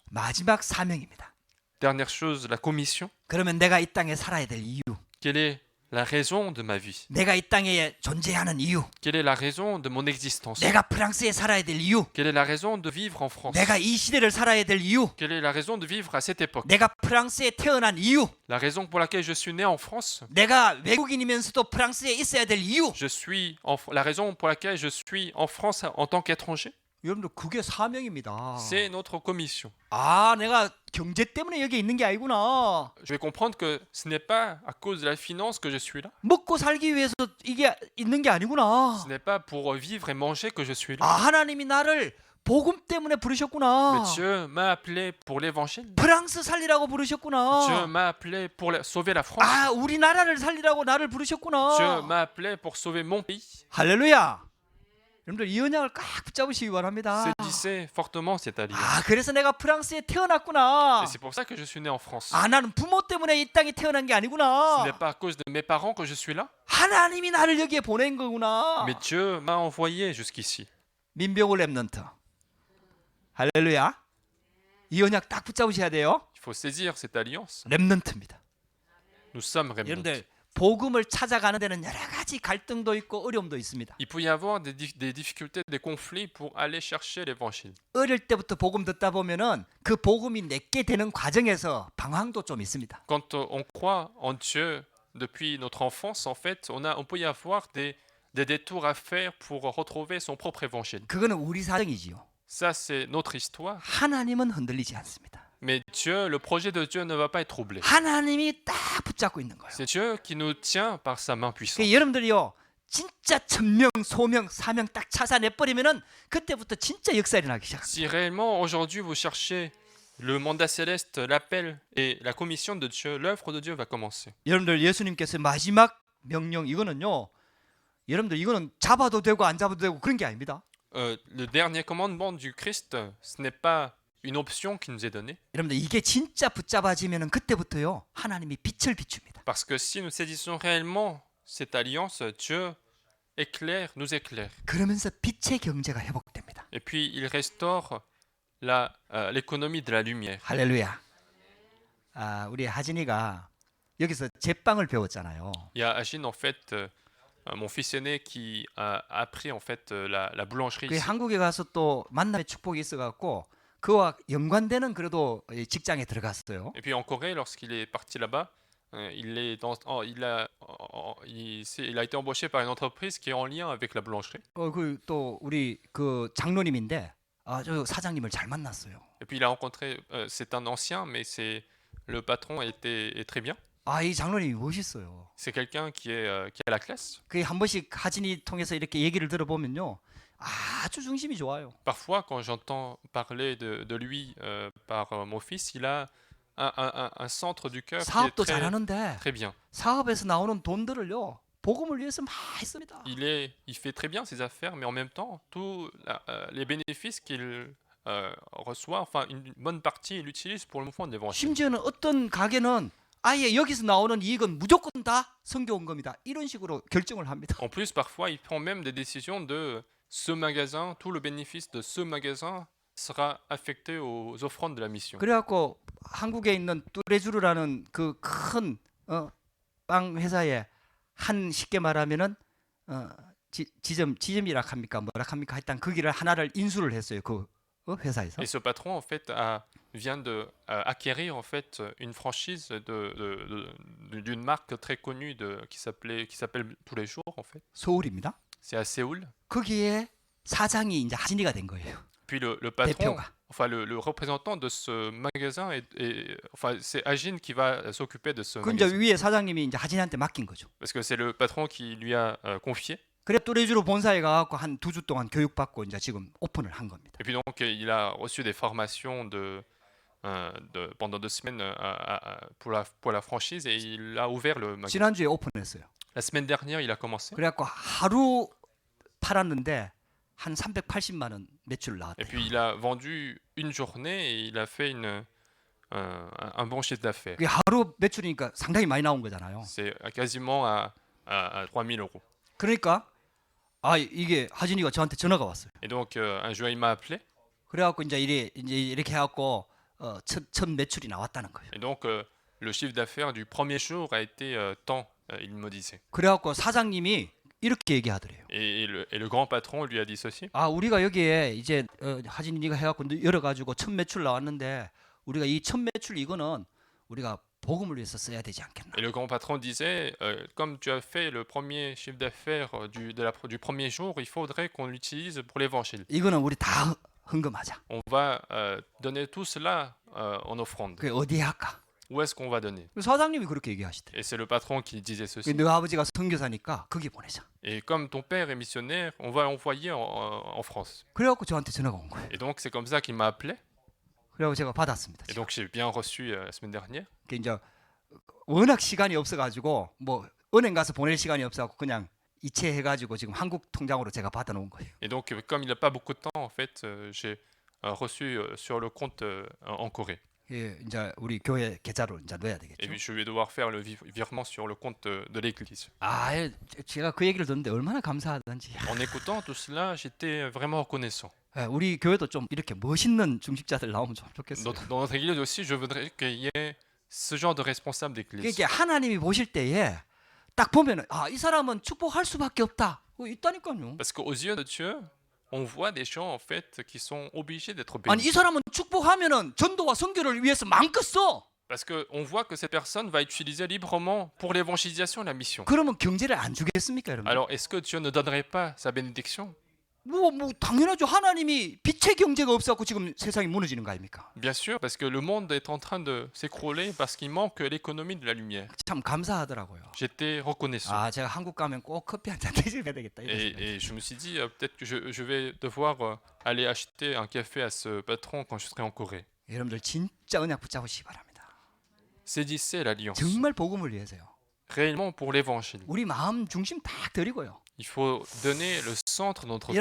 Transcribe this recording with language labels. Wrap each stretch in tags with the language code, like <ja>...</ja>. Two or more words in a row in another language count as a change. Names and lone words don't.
<ko>마지막 사명입니다.</ko> <fr>Dernière chose, la commission.</fr> <ko>그러면 내가 이 땅에 살아야 될 이유,</ko> <fr>Quelle est la raison de ma vie?</fr> <ko>내가 이 땅에 존재하는 이유,</ko> <fr>Quelle est la raison de mon existence?</fr> <ko>내가 프랑스에 살아야 될 이유,</ko> <fr>Quelle est la raison de vivre en France?</fr> <ko>내가 이 시대를 살아야 될 이유,</ko> <fr>Quelle est la raison de vivre à cette époque?</fr> <ko>내가 프랑스에 태어난 이유,</ko> <fr>La raison pour laquelle je suis né en France?</fr> <ko>내가 외국인이면서도 프랑스에 있어야 될 이유.</ko> <fr>La raison pour laquelle je suis en France en tant qu'étranger?</fr> <ko>여러분들 그게 사명입니다.</ko> <fr>C'est notre commission.</fr> <ko>아, 내가 경제 때문에 여기 있는 게 아니구나.</ko> <fr>Je vais comprendre que ce n'est pas à cause de la finance que je suis là.</fr> <ko>먹고 살기 위해서 이게 있는 게 아니구나.</ko> <fr>Ce n'est pas pour vivre et manger que je suis là.</fr> <ko>아, 하나님이 나를 복음 때문에</ko> <fr>Mais</fr> <ko>부르셨구나.</ko> <fr>Dieu m'a appelé pour l'évangile.</fr> <ko>프랑스 살리라고</ko> <fr>Dieu</fr> <ko>부르셨구나.</ko> <fr>m'a appelé pour sauver la France.</fr> <ko>아, 우리나라를 살리라고 나를</ko> <fr>Dieu</fr> <ko>부르셨구나.</ko> <fr>m'a appelé pour sauver mon pays.</fr> <ko>할렐루야. 여러분들 이 언약을 꽉 붙잡으시기 바랍니다.</ko> <fr>Saisissez fortement cette alliance.</fr> <ko>아, 그래서 내가 프랑스에 태어났구나.</ko> <fr>Et c'est pour ça que je suis né en France.</fr> <ko>아, 나는 부모 때문에 이 땅에 태어난 게</ko> <fr>Ce</fr> <ko>아니구나.</ko> <fr>n'est pas à cause de mes parents que je suis là,</fr> <ko>하나님이 나를 여기에 보낸 거구나.</ko> <fr>mais Dieu m'a envoyé jusqu'ici.</fr> <ko>민병호 렘넌트. 할렐루야. 이 언약 딱 붙잡으셔야 돼요.</ko> <fr>Il faut saisir cette alliance.</fr> <ko>렘넌트입니다.</ko> <fr>Nous sommes remnants.</fr> <ko>여러분들 복음을 찾아가는 데는 여러 가지 갈등도 있고 어려움도 있습니다.</ko> <fr>Il peut y avoir des difficultés, des conflits pour aller chercher l'évangile.</fr> <ko>어릴 때부터 복음 듣다 보면은 그 복음이 내게 되는 과정에서 방황도 좀 있습니다.</ko> <fr>Quand on croit en Dieu depuis notre enfance, en fait, on peut y avoir des détours à faire pour retrouver son propre évangile.</fr> <ko>그거는 우리 사정이지요.</ko> <fr>Ça, c'est notre histoire.</fr> <ko>하나님은 흔들리지 않습니다.</ko> <fr>Mais Dieu, le projet de Dieu ne va pas être troublé.</fr> <ko>하나님이 딱 붙잡고 있는 거예요.</ko> <fr>C'est Dieu qui nous tient par sa main puissante.</fr> <ko>그러니까 여러분들이요. 진짜 천명, 소명, 사명 딱 찾아내 버리면은 그때부터 진짜 역사 일어나기 시작합니다.</ko> <fr>Si réellement aujourd'hui vous cherchez le mandat céleste, l'appel et la commission de Dieu, l'œuvre de Dieu va commencer.</fr> <ko>여러분들 예수님께서 마지막 명령 이거는요. 여러분들 이거는 잡아도 되고 안 잡아도 되고 그런 게 아닙니다.</ko> <fr>Le dernier commandement du Christ, ce n'est pas une option qui nous est donnée.</fr> <ko>여러분들 이게 진짜 붙잡아지면은 그때부터요. 하나님이 빛을 비춥니다.</ko> <fr>Parce que si nous saisissons réellement cette alliance, Dieu nous éclaire.</fr> <ko>그러면서 빛의 경제가 회복됩니다.</ko> <fr>Et puis il restaure l'économie de la lumière.</fr> <ko>할렐루야. 우리 하진이가 여기서 제빵을 배웠잖아요.</ko> <fr>Il y a Agin, en fait, mon fils aîné, qui a appris en fait la boulangerie</fr> <ko>그</ko> <fr>ici.</fr> <ko>한국에 가서 또 만남의 축복이 있어갖고 그와 연관되는 그래도 이 직장에 들어갔어요.</ko> <fr>Et puis en Corée, lorsqu'il est parti là-bas, il a été embauché par une entreprise qui est en lien avec la boulangerie.</fr> <ko>그 또 우리 그 장로님인데 저 사장님을 잘 만났어요.</ko> <fr>Et puis il a rencontré, c'est un ancien, mais le patron est très bien.</fr> <ko>이 장로님이 멋있어요.</ko> <fr>C'est quelqu'un qui a la classe.</fr> <ko>그 한 번씩 하진이 통해서 이렇게 얘기를 들어보면요, 아주 중심이 좋아요.</ko> <fr>Parfois, quand j'entends parler de lui par mon fils, il a un centre du cœur qui est</fr> <ko>사업도 잘하는데</ko> <fr>très bien.</fr> <ko>사업에서 나오는 돈들을요 복음을 위해서 많이 씁니다.</ko> <fr>Il fait très bien ses affaires, mais en même temps, tous les bénéfices qu'il reçoit, enfin une bonne partie, il l'utilise pour le mouvement de l'évangile.</fr> <ko>심지어는 어떤 가게는 아예 여기서 나오는 이익은 무조건 다 선교 온 겁니다. 이런 식으로 결정을 합니다.</ko> <fr>En plus, parfois, il prend même des décisions de ce magasin, tout le bénéfice de ce magasin sera affecté aux offrandes de la mission.</fr> <ko>그래갖고 한국에 있는 뚜레쥬르라는 그 큰 빵 회사에 쉽게 말하면은 지점이라 합니까 뭐라 합니까 하여튼 거기를 하나를 인수를 했어요 그 회사에서.</ko> <fr>Et ce patron, en fait, vient de acquérir en fait une franchise d'une marque très connue qui s'appelle Tous les jours en fait.</fr> <ko>서울입니다.</ko> <fr>C'est à Séoul.</fr> <ko>거기에 사장이 이제 하진이가 된 거예요.</ko> <fr>Puis le patron,</fr> <ko>대표가.</ko> <fr>enfin le représentant de ce magasin enfin c'est Agin qui va s'occuper de ce</fr> <ko>그 이제</ko> <fr>magasin.</fr> <ko>위에 사장님이 이제 하진이한테 맡긴 거죠.</ko> <fr>Parce que c'est le patron qui lui a confié.</fr> <ko>그래 뚜레쥬르 본사에 가갖고 한 2주 동안 교육받고 이제 지금 오픈을 한 겁니다.</ko> <fr>Et puis donc il a reçu des formations pendant 2 semaines pour la franchise et il a ouvert le magasin.</fr> <ko>지난주에 오픈했어요.</ko> <fr>La semaine dernière, il a commencé.</fr> <ko>그래갖고 하루 팔았는데 한 380만 원 매출</ko> <fr>Et</fr> <ko>나왔대요.</ko> <fr>puis il a vendu une journée et il a fait un bon chiffre d'affaires.</fr> <ko>그게 하루 매출이니까 상당히 많이 나온 거잖아요.</ko> <fr>C'est quasiment à 3 000 euros.</fr> <ko>그러니까 이게 하진이가 저한테 전화가 왔어요.</ko> <fr>Et donc un jour il m'a appelé</fr> <ko>그래갖고 이제 이렇게 해갖고 첫 매출이 나왔다는 거예요.</ko> <fr>et donc le chiffre d'affaires du premier jour a été tant, il me disait.</fr> <ko>그래갖고 사장님이 이렇게 얘기하더래요.</ko> <fr>Et le grand patron lui a dit ceci.</fr> <ko>우리가 여기에 이제 하진이가 해갖고 열어가지고 첫 매출 나왔는데 우리가 이 첫 매출 이거는 우리가 복음을 위해서 써야 되지 않겠나.</ko> <fr>Et le grand patron disait, comme tu as fait le premier chiffre d'affaires du premier jour, il faudrait qu'on l'utilise pour l'évangile.</fr> <ko>이거는 우리 다 헌금하자.</ko> <fr>On va donner tout cela en offrande.</fr> <ko>그게 어디에 할까?</ko> <fr>Où est-ce qu'on va donner?</fr> <ko>사장님이 그렇게 얘기하시대.</ko> <fr>Et c'est le patron qui disait ceci.</fr> <ko>너 아버지가 선교사니까 거기 보내자.</ko> <fr>Et comme ton père est missionnaire, on va l'envoyer en France.</fr> <ko>그래갖고 저한테 전화가 온 거예요.</ko> <fr>Et donc c'est comme ça qu'il m'a appelé.</fr> <ko>그래갖고 제가 받았습니다.</ko> <fr>Et donc j'ai bien reçu la semaine dernière.</fr> <ko>그 이제 워낙 시간이 없어가지고 뭐 은행 가서 보낼 시간이 없어갖고 그냥 이체해가지고 지금 한국 통장으로 제가 받아놓은 거예요.</ko> <fr>Et donc comme il n'a pas beaucoup de temps, en fait, j'ai reçu sur le compte en Corée.</fr> <ko>예, 이제 우리 교회 계좌로 이제 넣어야</ko> <fr>Et</fr> <ko>되겠죠.</ko> <fr>puis je vais devoir faire le virement sur le compte de l'église.</fr> <ko>제가 그 얘기를 듣는데 얼마나 감사하던지.</ko> <fr>En écoutant tout cela, j'étais vraiment reconnaissant.</fr> <ko>우리 교회도 좀 이렇게 멋있는 중직자들 나오면 좀 좋겠어요.</ko> <fr>Dans notre église aussi, je voudrais qu'il y ait ce genre de responsable d'église.</fr> <ko>이게 하나님이 보실 때에 딱 보면은 이 사람은 축복할 수밖에 없다. 있다니까요.</ko> <fr>Parce qu'aux yeux de Dieu, on voit des gens en fait qui sont obligés d'être</fr> <ko>아니</ko> <fr>bénis.</fr> <ko>이 사람은 축복하면은 전도와 선교를 위해서 마음껏 써.</ko> <fr>Parce qu'on voit que cette personne va utiliser librement pour l'évangélisation et la mission.</fr> <ko>그러면 경제를 안 주겠습니까, 여러분?</ko> <fr>Alors, est-ce que Dieu ne donnerait pas sa bénédiction?</fr> <ko>뭐 당연하죠. 하나님이 빛의 경제가 없어갖고 지금 세상이 무너지는 거 아닙니까?</ko> <fr>Bien sûr, parce que le monde est en train de s'écrouler parce qu'il manque l'économie de la lumière.</fr> <ko>참 감사하더라고요.</ko> <fr>J'étais reconnaissant.</fr> <ko>제가 한국 가면 꼭 커피 한 잔 드셔야 되겠다. 이런 생각이.</ko> <fr>Et je me suis dit, peut-être que je vais devoir aller acheter un café à ce patron quand je serai en Corée.</fr> <ko>여러분들 진짜 언약 붙잡으시기 바랍니다.</ko> <fr>Saisissez l'alliance,</fr> <ko>정말 복음을 위해서요.</ko> <fr>réellement pour l'évangile.</fr> <ko>우리 마음 중심 딱 드리고요.</ko> <fr>Il faut donner le centre de notre</fr>